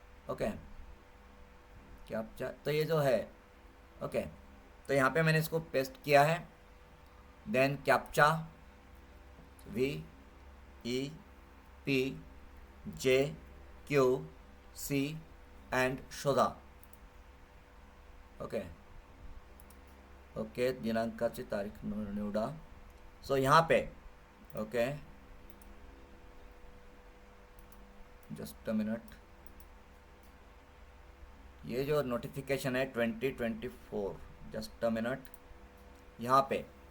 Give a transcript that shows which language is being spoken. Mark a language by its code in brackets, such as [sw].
[hi] Okay, captcha, तो ये जो है ओके, तो यहाँ पे मैंने इसको पेस्ट किया है। [en] then captcha VEPJQC and [mr] शोधा। ओके ओके, दिनांकाची तारीख निवडा। [hi] सो यहाँ पे ओके, [en] just a minute, [hi] ये जो नोटिफिकेशन है 2024, जस्ट अ मिनट, यहाँ पे